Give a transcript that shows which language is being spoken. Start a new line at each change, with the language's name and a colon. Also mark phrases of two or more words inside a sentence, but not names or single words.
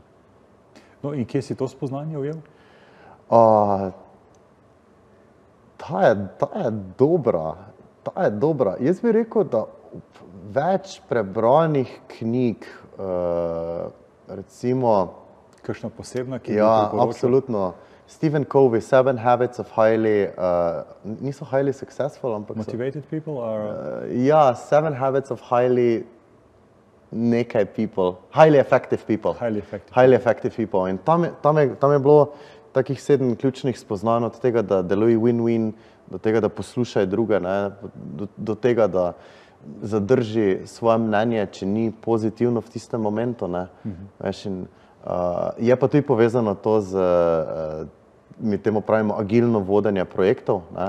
Slovenian: No in kje si to spoznanje ujel? Ta je dobra. Jaz bi rekel, da več prebranih knjig, recimo... Kakšna posebna, ki bi Ja, priporočal? absolutno. Stephen Covey, 7 Habits of niso
English: highly successful,
Slovenian: ampak so... Motivated people? Ja, 7 Habits of highly effective people. Highly effective people. In tam je bilo takih 7 ključnih spoznanj, od tega, da deluje win-win, do tega, da poslušaj druge, ne, do tega, da zadrži svoje mnenje, če ni pozitivno v tistem momentu, ne. Veš, in je pa tudi povezano to z, mi temu pravimo, agilno vodenje projektov, ne.